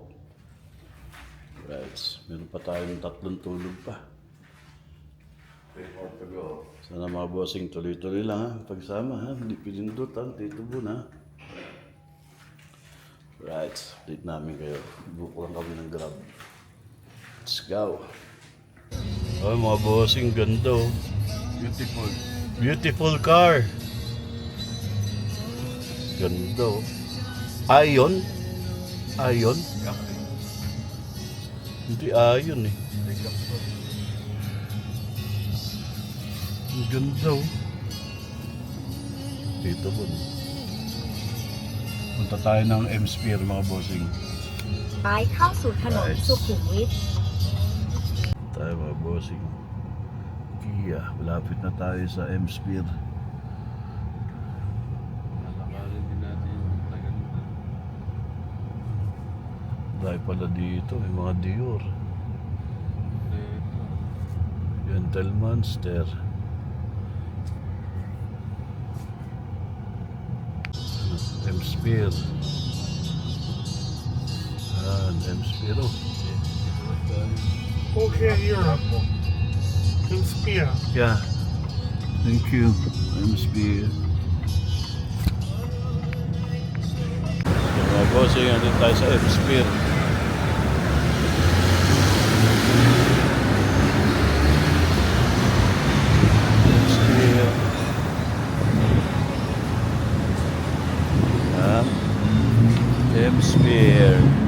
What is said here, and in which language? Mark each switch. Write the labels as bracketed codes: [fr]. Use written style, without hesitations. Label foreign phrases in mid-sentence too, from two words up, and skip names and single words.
[tl] Right. Meron pa tayong 3 tulog pa. Sana mga bossing tuloy-tuloy lang ha. Pagsama ha. Hindi pilindutan. Tito Bon ha. Right. Update namin kayo. Book lang kami ng Grab. [en] Let's go. [tl] Oh, mga bossing, ganda oh. [en] Beautiful car. [tl] Ganda oh. Ion? Hindi Ion eh. Ang ganda oh. Dito po. Punta tayo ng M-Sphere, mga bossing. [th] ซ้ายเข้าสู่ถนนสุขุมวิท [tl] Punta tayo mga bossing. Kia, malapit na tayo sa M-Sphere. Nakakalin din natin yung tagal na. Dahil pala dito, may mga Dior. Ito. Gentle Monster. M-Sphere. M-Sphere. Okay, Europe. Inspire. [en] Yeah. Thank you. M-Sphere. [tl] Mga bossing, andito tayo sa M-Sphere. M-Sphere. M-Sphere.